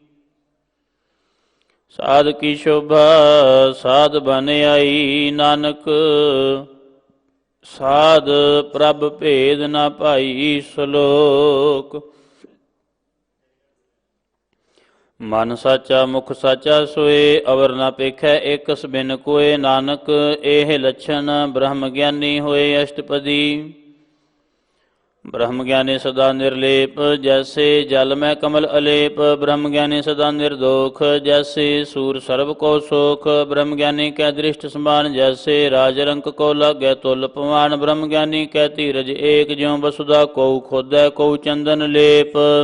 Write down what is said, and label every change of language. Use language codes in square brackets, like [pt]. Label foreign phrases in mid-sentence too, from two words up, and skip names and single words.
[pa] ਸਾਧ ਕੀ ਸ਼ੋਭਾ ਸਾਧ ਬਨ ਆਈ, ਨਾਨਕ ਸਾਧ ਪ੍ਰਭ ਭੇਦ ਨਾ ਭਾਈ। ਸ਼ਲੋਕ ਮਨ ਸਾਚਾ ਮੁਖ ਸਾਚਾ ਸੋਏ, ਅਵਰ ਨਾ ਪੇਖੈ ਏਕਸ ਬਿਨ ਕੋਏ। ਨਾਨਕ ਇਹ ਲੱਛਣ ਬ੍ਰਹਮ ਗਿਆਨੀ ਹੋਏ ਅਸ਼ਟਪਦੀ। ਬ੍ਰਹਮ ਗਿਆਨੀ ਸਦਾ ਨਿਰਲੇਪ ਜੈਸੇ ਜਲ ਮੇਂ ਕਮਲ ਅਲੇਪ। ਬ੍ਰਹਮ ਗਿਆਨੀ ਸਦਾ ਨਿਰਦੋਖ ਜੈਸੇ ਸੂਰ ਸਰਬ ਕੋ ਸੋਖ। ਬ੍ਰਹਮ ਗਿਆਨੀ ਕੈ ਦ੍ਰਿਸ਼ਟ ਸਮਾਨ ਜੈਸੇ ਰਾਜਰੰਕ ਕੋ ਲਾਗੇ ਤੁਲ ਪਵਾਨ। ਬ੍ਰਹਮ ਗਿਆਨੀ ਕੈ ਧੀਰਜ ਏਕ ਜਿਉਂ ਵਸੁਧਾ ਕੋ ਖੋਦੈ ਕੋ ਚੰਦਨ ਲੇਪ।